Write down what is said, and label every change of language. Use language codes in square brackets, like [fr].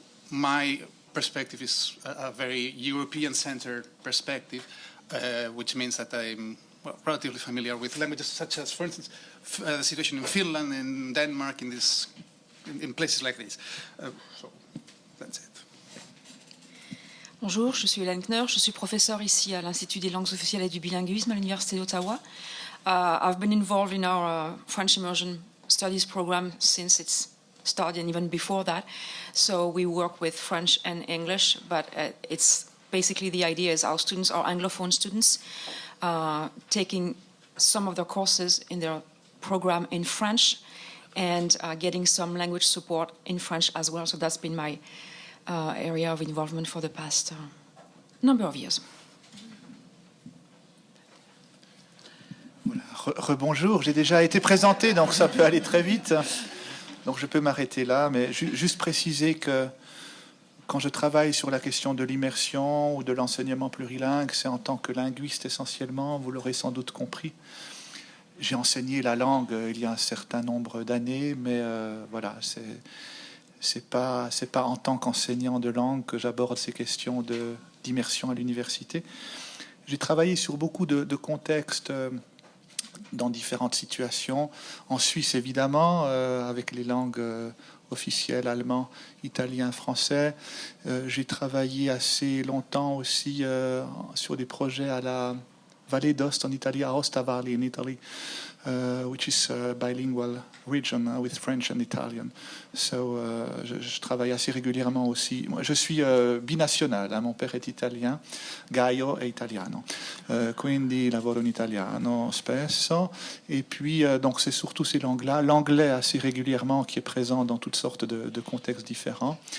[en] My perspective is a very European-centered perspective, which means that I'm relatively familiar with languages such as, for instance, the situation in Finland, in Denmark, in places like this. So that's it. [fr] Bonjour, je suis Hélène Kneur, je suis professeure ici à l'Institut des langues officielles et du bilinguisme à l'Université d'Ottawa. [en] I've been involved in our French immersion studies program since it's started and even before that. So we work with French and English, but it's basically the idea is our students are Anglophone students taking some of their courses in their program in French and getting some language support in French as well. So that's been my area of involvement for the past number of years. [fr] Voilà. Rebonjour, j'ai déjà été présenté, donc ça peut aller très vite. Donc je peux m'arrêter là, mais juste préciser que quand je travaille sur la question de l'immersion ou de l'enseignement plurilingue, c'est en tant que linguiste essentiellement, vous l'aurez sans doute compris. J'ai enseigné la langue il y a un certain nombre d'années, mais voilà, c'est pas en tant qu'enseignant de langue que j'aborde ces questions d'immersion à l'université. J'ai travaillé sur beaucoup de contextes dans différentes situations. En Suisse, évidemment, avec les langues officielles, allemand, italien, français. J'ai travaillé assez longtemps aussi sur des projets à la Vallée d'Ost en Italie, à Ostavalli en Italie, [en] which is a bilingual region with French and Italian. [fr] So, je travaille assez régulièrement aussi. Moi, je suis binational, mon père est italien, [it] Gaio è italiano, quindi lavoro in italiano spesso. [fr] Et puis, donc, c'est surtout ces langues-là, l'anglais assez régulièrement qui est présent dans toutes sortes de contextes différents.